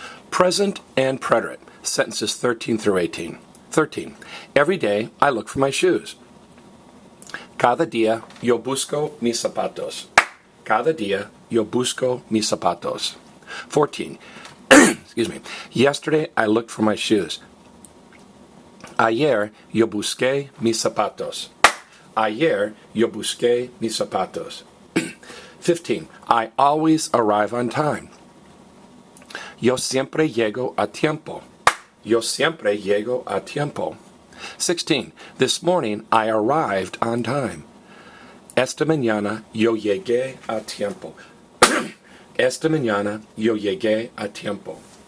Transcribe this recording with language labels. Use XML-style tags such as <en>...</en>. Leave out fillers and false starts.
<en>Present and preterite, sentences 13 through 18. 13. Every day I look for my shoes.</en> <es>Cada día yo busco mis zapatos. Cada día yo busco mis zapatos.</es> <en>14. Excuse me. Yesterday I looked for my shoes.</en> <es>Ayer yo busqué mis zapatos. Ayer yo busqué mis zapatos.</es> <en>15. I always arrive on time.</en> <es>Yo siempre llego a tiempo. Yo siempre llego a tiempo.</es> <en>16. This morning I arrived on time.</en> <es>Esta mañana yo llegué a tiempo. Esta mañana yo llegué a tiempo.</es>